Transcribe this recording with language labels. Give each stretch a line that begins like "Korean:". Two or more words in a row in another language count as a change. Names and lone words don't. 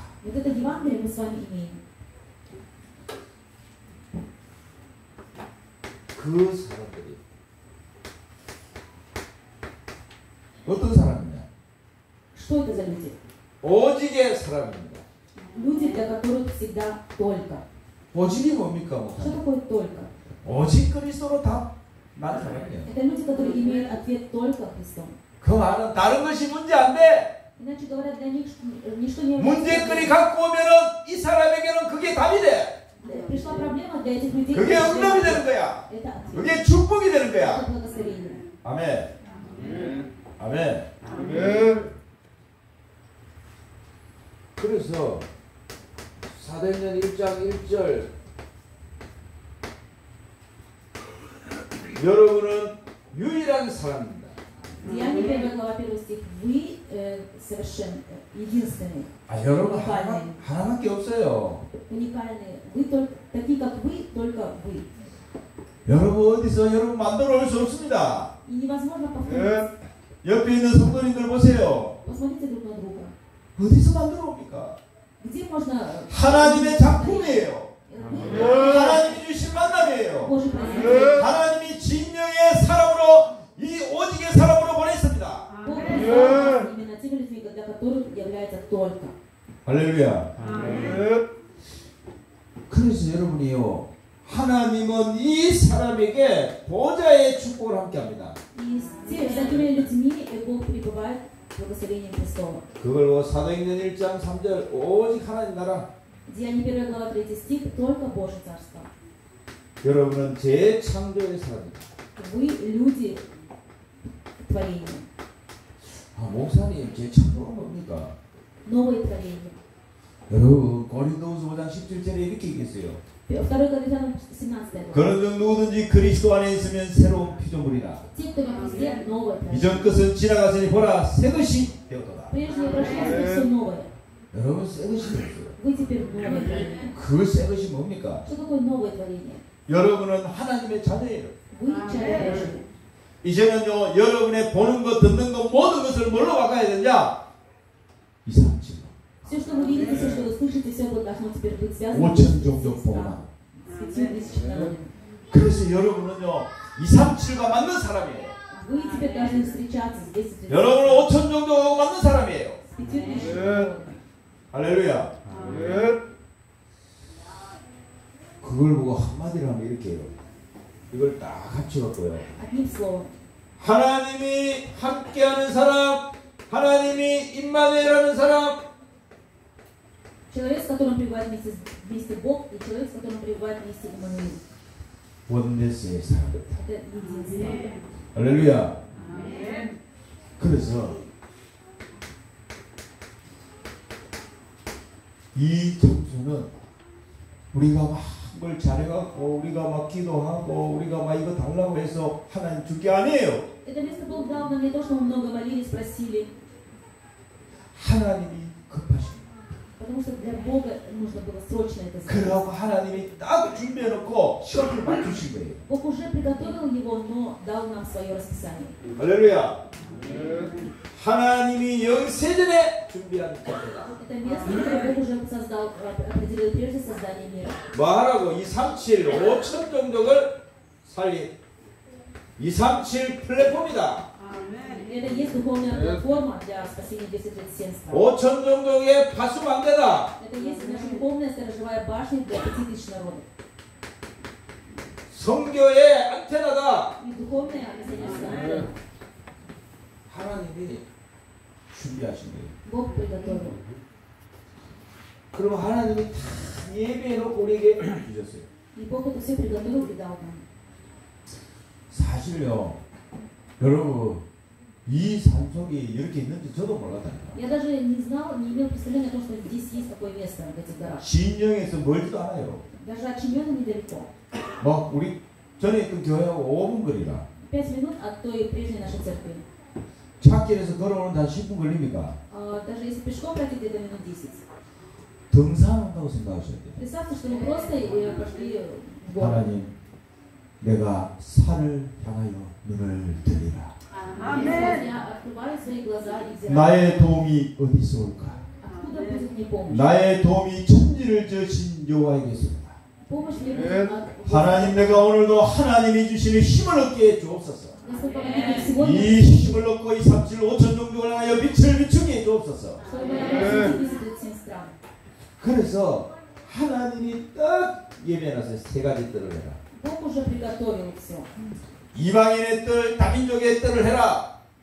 Russian: Вот это Евангелие мы с вами имеем.
Korean: 그 사람들이 어떤 사람이냐?
Russian: Что это за люди?
Korean: 오직의 사람입니다.
Russian: Люди, для которых всегда только.
Korean: 오직이 뭡니까?
Russian: Что такое только?
Korean: 오직 그리스도로 다 난 사람이에요.
Russian: Это люди, которые имеют ответ только Христом.
Korean: 그 말은 다른 것이 문제 안 돼.
Russian: Иначе говоря, для них ничто не
Korean: 문제거리 갖고 오면은 이 사람에게는 그게 답이 돼.
Russian: Пришла проблема для этих людей.
Korean: 그게 응답이 되는 거야.
Russian: Это ответ.
Korean: 그게 축복이 되는 거야.
Russian: Это благословение.
Korean: 아멘. 아멘. 아멘. 그래서 사도행전 1장 1절 여러분은 유일한 사람입니다.
Russian: Деяния 1 глава 1 стих. Вы совершенно единственные.
Korean: 여러분
Russian: уникальные.
Korean: 하나밖에 없어요.
Russian: Уникальные. Вы только такие, как вы, только вы.
Korean: 여러분 어디서 여러분 만들어 올 수 없습니다.
Russian: И невозможно повторить.
Korean: 옆에 있는 성도님들 보세요.
Russian: Посмотрите друг на друга.
Korean: 어디서 만들어 옵니까?
Russian: Где можно...
Korean: 하나님의 작품이에요. 하나님이 주신 만남이에요.
Russian: Божий праздник.
Korean: 하나님이 진영의 사람으로 이 오직의 사람으로 보냈습니다.
Russian: Бог призвал именно теми людьми, для которых является только.
Korean: 할렐루야. 그래서 여러분이요, 하나님은 이 사람에게 보좌의 축복을 함께합니다.
Russian: И с такими людьми Бог пребывает в благословении Христова.
Korean: 그걸 사도행전 1장 3절 오직 하나님 나라.
Russian: Деяния 1 глава 3 стих. Только Божье царство.
Korean: 여러분은 재창조의 사람입니다.
Russian: Вы люди творения.
Korean: 목사님 재창조가 뭡니까?
Russian: Новое творение.
Korean: 여러분 고린도후서 5장 17절에 이렇게 얘기했어요.
Russian: 2 Коринфянам 17 глава.
Korean: 그런즉 누구든지 그리스도 안에 있으면 새로운 피조물이라.
Russian: Те, кто во Христе, новое творение.
Korean: 이전 것은 지나갔으니 보라 새 것이 되었도다.
Russian: Прежнее прошло, теперь все новое.
Korean: 여러분 새 것이 되었어요.
Russian: Вы теперь новое творение.
Korean: 그 새 것이 뭡니까?
Russian: Что такое новое творение?
Korean: 여러분은 하나님의 자녀예요.
Russian: Вы чадо Божие.
Korean: 이제는요 여러분의 보는 것 듣는 것 모든 것을 뭘로 바꿔야 되냐? 237.
Russian: Все, что вы видите, все, что вы слышите, все должно теперь быть связано
Korean: 5천 종족 보나.
Russian: с 5000 народами.
Korean: 그래서 여러분은요 237과 맞는 사람이에요.
Russian: Вы теперь должны встречаться с 10
Korean: 여러분은 5천 종족하고 맞는 사람이에요.
Russian: 5000 народами.
Korean: 할렐루야. 그걸 보고 한마디로 하면 이렇게 해요. 이걸 딱 합쳐갖고요.
Russian: Одним словом.
Korean: 하나님이 함께하는 사람, 하나님이 임마누엘하는 사람.
Russian: Человек, с которым пребывает вместе Бог, и человек, с которым пребывает вместе Иммануил.
Korean: 원네스의 사람.
Russian: Это единство.
Korean: 할렐루야. 그래서 이 장소는 우리가 막 뭘 잘해갖고 우리가 막 기도하고 우리가 막 이거 달라고 해서 하나님 줄 게 아니에요.
Russian: Это место Бог дал нам не то, что мы много молились, просили.
Korean: 하나님이 급하십니다.
Russian: Потому что для Бога нужно было срочно это сделать.
Korean: 그러고 하나님이 딱 준비해놓고 시간을 맞추신 거예요.
Russian: Бог уже приготовил его, но дал нам свое расписание.
Korean: 할렐루야. 하나님이 영세전에 준비한 겁니다.
Russian: Это место, которое Бог уже создал, определил прежде создания мира.
Korean: 뭐 하라고? 237 5천 종족을 살린 237 플랫폼이다.
Russian: Это есть духовная платформа для спасения 237 стран.
Korean: 5천 종족의 파수망대다.
Russian: Это есть наша духовная сторожевая башня для 5000 народов.
Korean: 성교의 안테나다.
Russian: И духовная миссионерская.
Korean: 하나님이 준비하신 거예요.
Russian: Бог приготовил.
Korean: 그럼 하나님이 다 예배해놓고 우리에게 주셨어요.
Russian: И Бог это все приготовил и дал нам.
Korean: 사실요, 여러분 이 산속이 이렇게 있는지 저도 몰랐다니까.
Russian: Я даже не знал, не имел представления о том, что здесь есть такое место в этих горах.
Korean: 진영에서 멀지도 않아요.
Russian: Даже от Чемена недалеко.
Korean: 막 우리 전에 있던 교회하고 5분 거리라.
Russian: 5 минут от той прежней нашей церкви.
Korean: 찾길에서 걸어오는 한 10분 걸립니까?
Russian: Даже если пешком пройти где-то минут 10.
Korean: 등산한다고 생각하셔야 돼요.
Russian: Представьте, что мы просто пошли в город.
Korean: 하나님, 내가 산을 향하여 눈을 들리라.
Russian: Я открываю свои глаза и взираю.
Korean: 나의 도움이 어디서 올까?
Russian: Откуда будет мне помощь?
Korean: 나의 도움이 천지를 지으신 여호와에게서다.
Russian: Помощь мне будет от
Korean: 하나님, 내가 오늘도 하나님이 주시는 힘을 얻게 해 주옵소서.
Russian: Господь, помоги мне сегодня.
Korean: 이 힘을 얻고 237 5천 종족을 하여 빛을 비추게 해 주옵소서. 없었어. 그래서 하나님이 딱 예배해놨어요. 세 가지 뜰을 해라. 이방인의 뜰, 다민족의 뜰을 해라.